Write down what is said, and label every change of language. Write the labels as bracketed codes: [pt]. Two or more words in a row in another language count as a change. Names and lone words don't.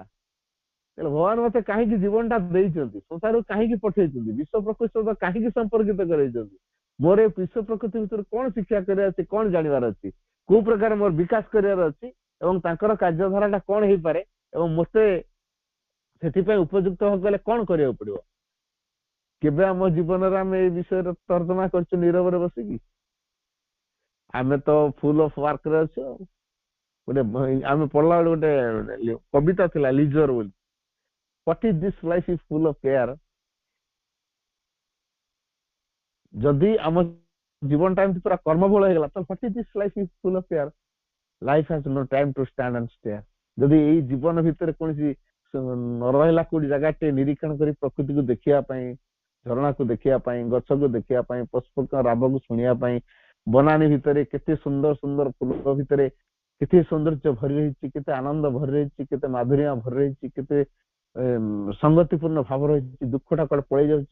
[or] ତାହେଲେ ଭଗବାନ ମତେ କାହିଁକି ଜୀବନଟା ଦେଇଛନ୍ତି, ସଂସାରକୁ କାହିଁକି ପଠେଇଛନ୍ତି, ବିଶ୍ୱ ପ୍ରକୃତି ସହିତ କାହିଁକି ସମ୍ପର୍କିତ କରାଇଛନ୍ତି, ମୋର ଏ ବିଶ୍ୱ ପ୍ରକୃତି ଭିତରେ କଣ ଶିକ୍ଷା କରିବାର ଅଛି, କଣ ଜାଣିବାର ଅଛି, କୋଉ ପ୍ରକାର ମୋର ବିକାଶ କରିବାର ଅଛି, ଏବଂ ତାଙ୍କର କାର୍ଯ୍ୟଧାରାଟା କଣ ହେଇପାରେ, ଏବଂ ମତେ ସେଥିପାଇଁ ଉପଯୁକ୍ତ ହେଲେ କଣ କରିବାକୁ ପଡିବ। କେବେ ଆମ ଜୀବନରେ ଆମେ ଏଇ ବିଷୟରେ ତର୍ଜମା କରିଛୁ ନୀରବରେ ବସିକି? ଆମେ ତ [en] full of workରେ [or] ଅଛୁ। ଗୋଟେ ଆମେ ପଢିଲା ବେଳେ ଗୋଟେ କବିତା ଥିଲା ଲିଜର ବୋଲି, [en] What is this life is full of care? [or] ଯଦି ଆମ ଜୀବନଟା ଏମିତି ପୁରା କର୍ମବଳ ହେଇଗଲା ତ [en] what is this life is full of care? Life has no time to stand and stare. [or] ଯଦି ଏଇ ଜୀବନ ଭିତରେ କୌଣସି ନ ରହିଲା କୋଉଠି ଜାଗାଟେ ନିରୀକ୍ଷଣ କରି ପ୍ରକୃତିକୁ ଦେଖିବା ପାଇଁ, ଝରଣାକୁ ଦେଖିବା ପାଇଁ, ଗଛକୁ ଦେଖିବା ପାଇଁ, ପଶୁପକ୍ଷୀଙ୍କ ରାବକୁ ଶୁଣିବା ପାଇଁ, ବନାନୀ ଭିତରେ କେତେ ସୁନ୍ଦର ସୁନ୍ଦର ଫୁଲ ଭିତରେ କେତେ ସୌନ୍ଦର୍ଯ୍ୟ ଭରି ରହିଛି, କେତେ ଆନନ୍ଦ ଭରି ରହିଛି, କେତେ ମାଧୁର୍ଯ୍ୟ ଭରି ରହିଛି, କେତେ ସଂଗତିପୂର୍ଣ୍ଣ ଭାବ ରହିଛି, ଦୁଃଖଟା କୁଆଡେ ପଳେଇ ଯାଉଛି।